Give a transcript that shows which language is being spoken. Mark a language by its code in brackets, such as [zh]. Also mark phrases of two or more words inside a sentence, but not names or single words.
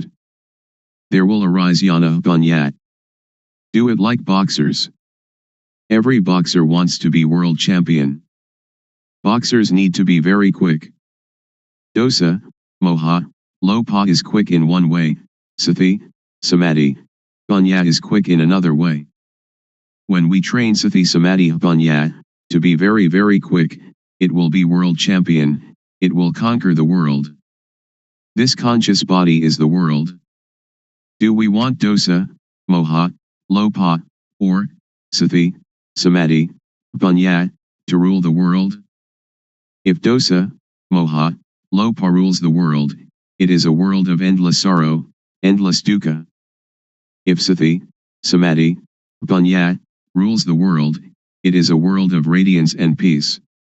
[en] There will arise [pi] yana ganyat. [en] Do it like boxers. Every boxer wants to be world champion. Boxers need to be very quick. [pi] Dosa, moha, lopa [en] is quick in one way, [pi] sati, samadhi, Panya [en] is quick in another way. When we train [pi] Sati Samadhi Panya [en] to be very very quick, it will be world champion, it will conquer the world. This conscious body is the world. Do we want [pi] dosa, moha, lopa, [en] or [pi] Sati, Samadhi, Panya [en] to rule the world? If [pi] dosa, moha, lopa [en] rules the world, it is a world of endless sorrow, endless dukkha. If [pi] Sati, Samadhi, Panya [en] rules the world, it is a world of radiance and peace.